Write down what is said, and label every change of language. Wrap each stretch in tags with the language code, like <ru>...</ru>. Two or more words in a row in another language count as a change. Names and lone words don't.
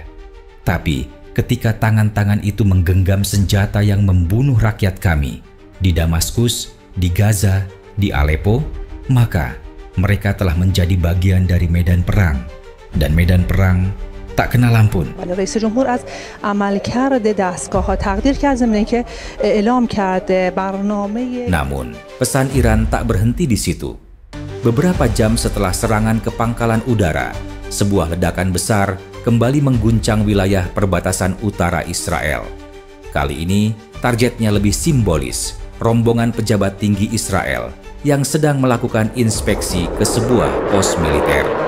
<id>Tapi ketika tangan-tangan itu menggenggam senjata yang membunuh rakyat kami di Damaskus, di Gaza, di Aleppo, maka mereka telah menjadi bagian dari medan perang. Dan medan perang tak kenal ampun.</id> <fa>رئیس جمهور از عملکرد دستگاه‌ها تقدیر کرد ضمن اینکه اعلام کرده برنامه.</fa> <id>Namun, pesan Iran tak berhenti di situ. Beberapa jam setelah serangan ke pangkalan udara, sebuah ledakan besar kembali mengguncang wilayah perbatasan utara Israel. Kali ini, targetnya lebih simbolis, rombongan pejabat tinggi Israel yang sedang melakukan inspeksi ke sebuah pos militer.</id>